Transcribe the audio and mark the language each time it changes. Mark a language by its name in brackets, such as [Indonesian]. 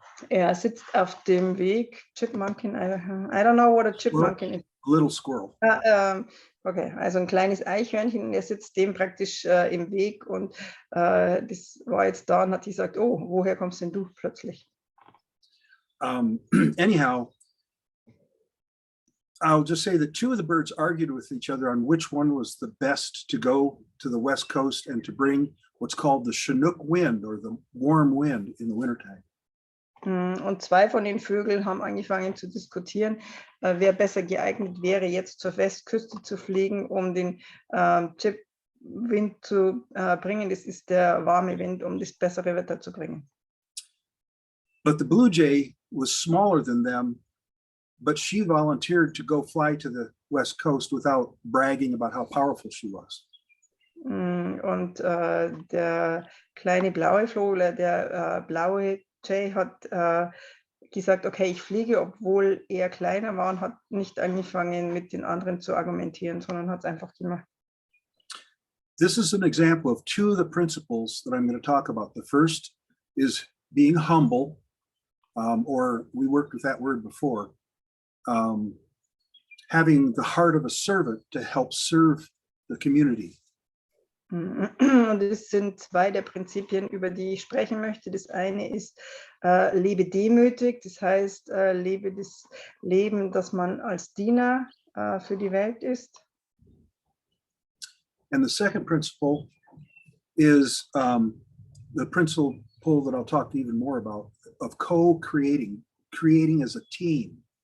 [German] Er sitzt auf dem Weg, [English] Chipmunkin, I don't know what a chipmunkin is. Little squirrel. [German] Okay, also ein kleines Eichhörnchen, und er sitzt dem praktisch im Weg, und das war jetzt da und hat gesagt, oh, woher kommst denn du plötzlich? [English] Anyhow, I'll just say that two of the birds argued with each other on which one was the best to go to the West Coast and to bring what's called the Chinook wind, or the warm wind, in the wintertime. [German] Und zwei von den Vögeln haben angefangen zu diskutieren, wer besser geeignet wäre, jetzt zur Westküste zu fliegen, um den Chip-Wind zu bringen. Das ist der warme Wind, um das bessere Wetter zu bringen. [English] But the blue jay was smaller than them, but she volunteered to go fly to the West Coast without bragging about how powerful she was. [German] Und der kleine blaue Vogel, der blaue Jay, hat gesagt, okay, ich fliege, obwohl er kleiner war, und hat nicht angefangen, mit den anderen zu argumentieren, sondern hat es einfach gemacht. [English] This is an example of two of the principles that I'm going to talk about. The first is being humble, or we worked with that word before, having the heart of a servant to help serve the community. [German] Und es sind zwei der Prinzipien, über die ich sprechen möchte. Das eine ist, lebe demütig, das heißt, lebe das Leben, dass man als Diener für die Welt ist. [English] And the second principle is the principle that I'll talk even more about, of co-creating, creating as a team.